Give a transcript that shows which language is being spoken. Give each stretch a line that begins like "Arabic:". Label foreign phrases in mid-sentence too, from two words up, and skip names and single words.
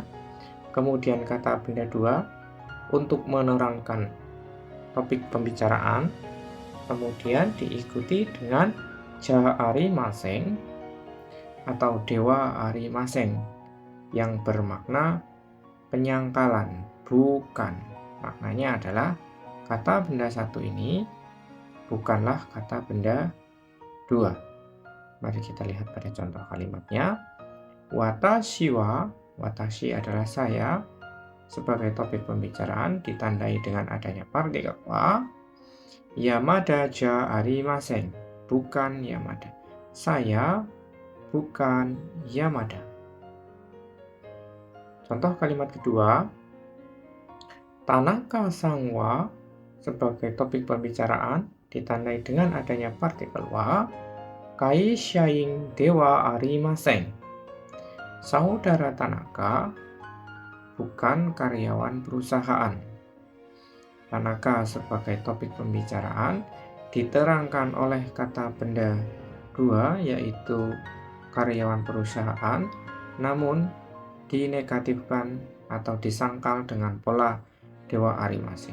Indonesian: Kemudian kata benda dua untuk menerangkan topik pembicaraan, kemudian diikuti dengan
Japanese: じゃありません
Indonesian: atau
Japanese: ではありません
Indonesian: yang bermakna penyangkalan, bukan. Maknanya adalah kata benda satu ini bukanlah kata benda dua. Mari kita lihat pada contoh kalimatnya.
Japanese: 私は,
Indonesian: watashi adalah saya, sebagai topik pembicaraan ditandai dengan adanya partikel wa.
Japanese: 山田じゃありません,
Indonesian: bukan Yamada. Saya bukan Yamada. Contoh kalimat kedua.
Japanese: 田中さんは
Indonesian: sebagai topik pembicaraan ditandai dengan adanya partikel wa.
Japanese: 会社員ではありません.
Indonesian: Saudara Tanaka bukan karyawan perusahaan. Tanaka sebagai topik pembicaraan diterangkan oleh kata benda dua, yaitu karyawan perusahaan, namun dinegatifkan atau disangkal dengan pola
Japanese: ではありません.